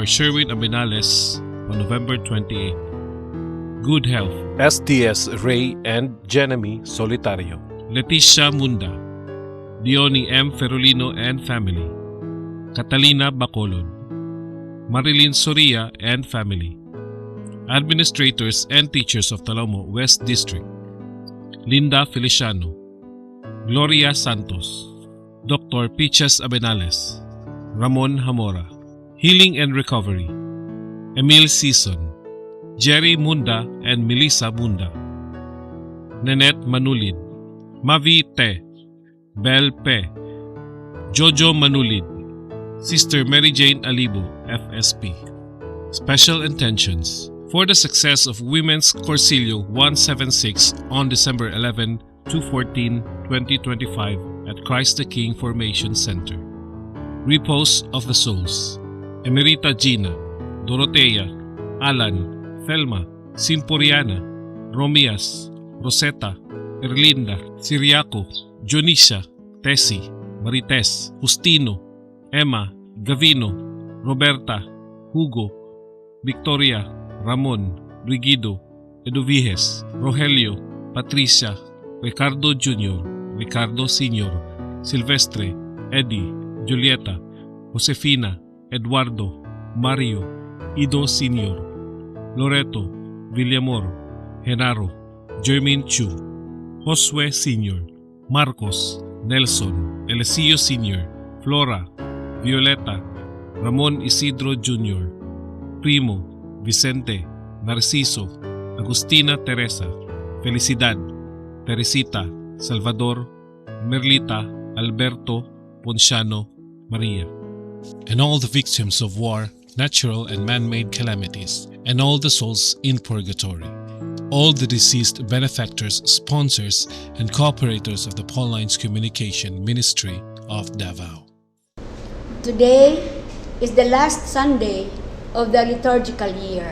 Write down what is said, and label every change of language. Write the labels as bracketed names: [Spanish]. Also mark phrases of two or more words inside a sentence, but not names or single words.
[English] Sherwin Abenales on November 28. Good health: SDS Ray and Jeremy Solitario, Leticia Munda, Diony M. Ferolino and family, Catalina Bacolod, Marilyn Soria and family. Administrators and teachers of Talomo West District: Linda Feliciano, Gloria Santos, Dr. Peaches Abenales, Ramon Hamora. Healing and Recovery: Emil Season, Jerry Munda and Melissa Munda, Nanette Manulid, Mavi Te, Bel Pe, Jojo Manulid, Sister Mary Jane Alibo, FSP. Special intentions: for the success of Women's Corsilio 176 on December 11, 2014, 2025 at Christ the King Formation Center. Repose of the Souls: Emerita Gina, Dorotea, Alan, Thelma, Simporiana, Romias, Rosetta, Erlinda, Siriaco, Jonisha, Tessie, Marites, Justino, Emma, Gavino, Roberta, Hugo, Victoria, Ramon, Rigido, Edoviges, Rogelio, Patricia, Ricardo Jr., Ricardo Sr., Silvestre, Eddie, Julieta, Josefina, Eduardo, Mario, Ido Sr., Loreto, Villamor, Genaro, Jermaine Chu, Josue Sr., Marcos, Nelson, Eliseo Sr., Flora, Violeta, Ramon Isidro Jr., Primo, Vicente, Narciso, Agustina Teresa, Felicidad, Teresita, Salvador, Merlita, Alberto, Ponciano, Maria, and all the victims of war, natural and man-made calamities, and all the souls in purgatory, all the deceased benefactors, sponsors, and cooperators of the Paulines Communication Ministry of Davao. Today is the last Sunday of the liturgical year.